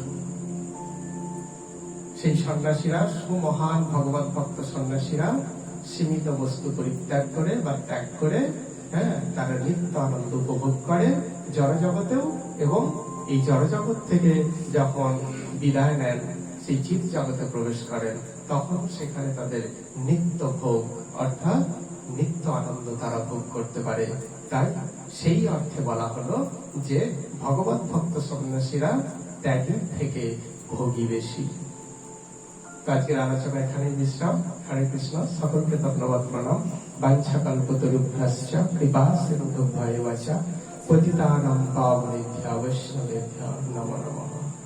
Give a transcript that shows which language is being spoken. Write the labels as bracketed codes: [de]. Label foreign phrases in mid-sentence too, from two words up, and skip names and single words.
[bn] সেই সন্ন্যাসীরা, সুমহান ভগবত ভক্ত সন্ন্যাসীরা সীমিত বস্তু পরিত্যাগ করে বা ত্যাগ করে তারা নিত্য আনন্দ উপভোগ করে জড়জগতেও, এবং এই জড়জগৎ থেকে যখন বিদায় নেন, সেই চিৎ জগতে প্রবেশ করেন, তখন সেখানে তাদের নিত্য ভোগ অর্থাৎ নিত্য আনন্দ তারা ভোগ করতে পারে। তাই সেই অর্থে বলা হলো যে ভগবত ভক্ত সন্ন্যাসীরা ত্যাগের থেকে ভোগী বেশি। আজকের আলোচনা এখানেই বিশ্রাম। হরে কৃষ্ণ। সকলকে ধন্যবাদ, প্রণাম। [sa] বাঞ্ছা কল্পতরুভ্যশ্চ কৃপা সিন্ধুভ্যেব চ পতিতানাং পাবনেভ্যো বৈষ্ণবেভ্যো নমো নমঃ।